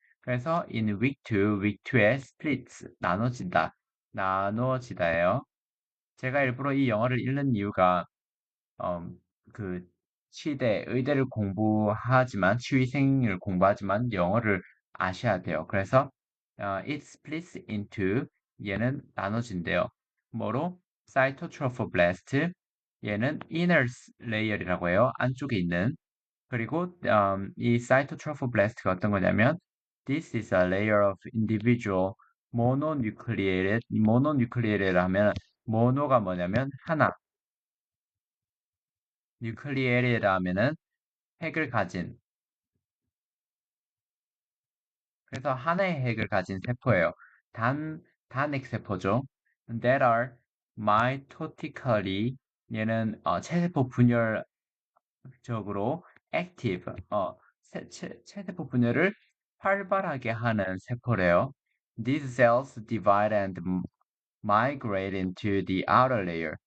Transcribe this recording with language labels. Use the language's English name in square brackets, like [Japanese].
[Korean] 그래서 in week 2, week 2에 splits 나눠지다예요. 제가 일부러 이 영어를 읽는 이유가 음, 그 의대를 공부하지만 치위생을 공부하지만 영어를 아셔야 돼요. 그래서 [English] it splits into [Korean] 얘는 나눠진대요. 뭐로? 사이토트로포블라스트 얘는 inner layer이라고 해요. 안쪽에 있는 그리고 이 사이토트로포블라스트가 어떤 거냐면 [English] this is a layer of individual mononucleated [Korean] 하면 모노가 뭐냐면 하나 뉴클리에리라 하면은 핵을 가진 그래서 하나의 핵을 가진 세포예요. 단핵 세포죠. [English] That are mitotically [Korean] 얘는 체세포 분열적으로 active 체세포 분열을 활발하게 하는 세포래요. [English] These cells divide and migrate into the outer layer.